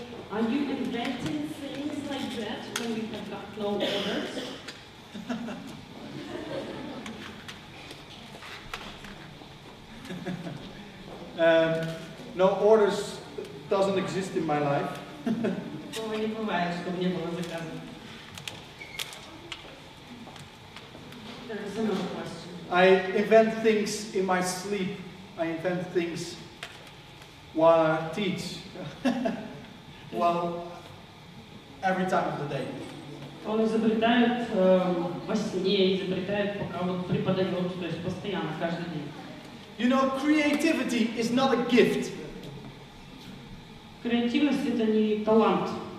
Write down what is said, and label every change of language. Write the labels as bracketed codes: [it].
[en] Are you inventing things like that when you have got no orders? No orders doesn't exist in my life. [ru] Такого не бывает, чтобы не было заказа. [en] There is another question. I invent things in my sleep. I invent things while I teach. Well, every time of the day. [ru] Он изобретает во сне, изобретает, пока вот преподает, то есть постоянно, каждый день. [en] You know, creativity is not a gift. [ru] Креативность это не талант.